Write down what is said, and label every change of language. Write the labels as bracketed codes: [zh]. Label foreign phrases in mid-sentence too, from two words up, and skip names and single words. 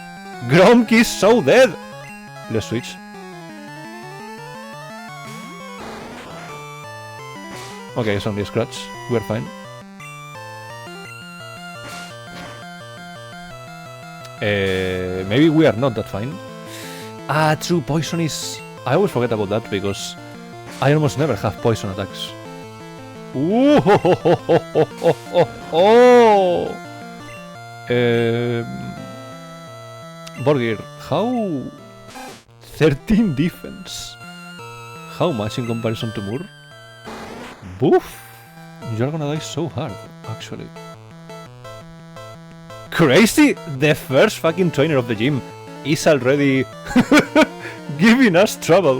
[en] Gronky is so dead! Let's switch. Okay, it's only a scratch. We're fine. Maybe we are not that fine. Ah, true, poison is... I always forget about that because I almost never have poison attacks. Ooh, ho, ho, ho, ho, ho, ho, ho. Borgir, how... 13 defense. How much in comparison to Moore? Boof! You're gonna die so hard, actually. Crazy! The first fucking trainer of the gym is already giving us trouble.